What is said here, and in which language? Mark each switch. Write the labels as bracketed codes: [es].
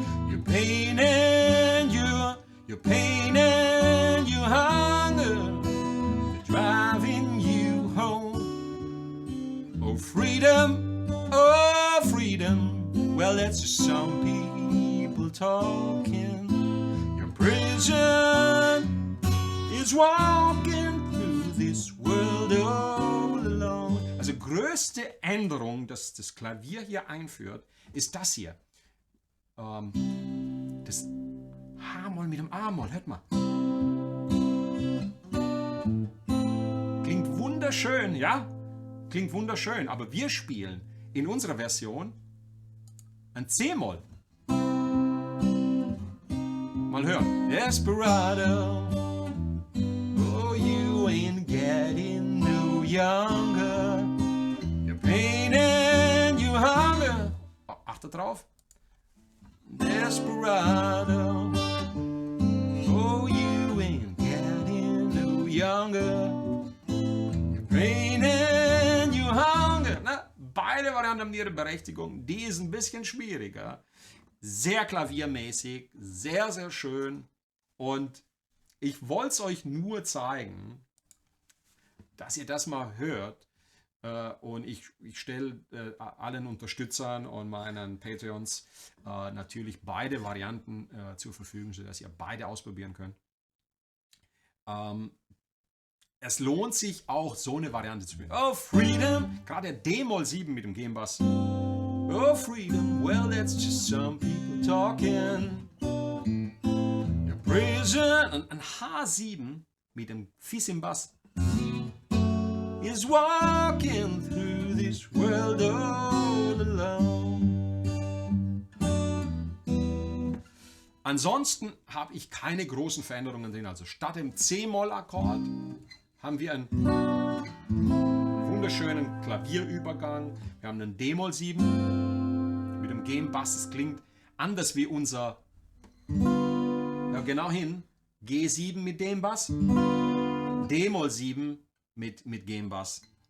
[en] Your pain and your pain and your hunger, they're driving you home. Oh, freedom, oh, freedom. Well, that's just some people talking. Your prison is walking through this world all alone. [de] Also größte Änderung, dass das Klavier hier einführt, ist das hier. Das H-Moll mit dem A-Moll, hört mal. Klingt wunderschön, ja? Klingt wunderschön, aber wir spielen in unserer Version ein C-Moll. Mal hören. [en] Desperado, oh, you ain't getting no younger. Your pain and your hunger. [de] Oh, achtet drauf. [en] Desperado, oh, you ain't getting no younger. Your pain and your hunger. [de] Na, beide Varianten haben ihre Berechtigung. Die ist ein bisschen schwieriger. Sehr klaviermäßig, sehr, sehr schön. Und ich wollte es euch nur zeigen, dass ihr das mal hört. Und ich stelle allen Unterstützern und meinen Patreons natürlich beide Varianten zur Verfügung, sodass ihr beide ausprobieren könnt. Es lohnt sich auch, so eine Variante zu spielen. [en] Oh, Freedom! [de] Gerade der D-Moll 7 mit dem G-Bass. [en] Oh, freedom, well, that's just some people talking. Your prison. [de] Und ein H7 mit dem Fiss im Bass. [en] Is walking through this world all alone. [de] Ansonsten habe ich keine großen Veränderungen drin. Also statt dem C-Moll-Akkord haben wir einen wunderschönen Klavierübergang. Wir haben einen D-Moll 7 mit dem G-Bass. Es klingt anders wie unser, ja genau hin, G7 mit dem Bass, D-Moll 7 mit G-Bass.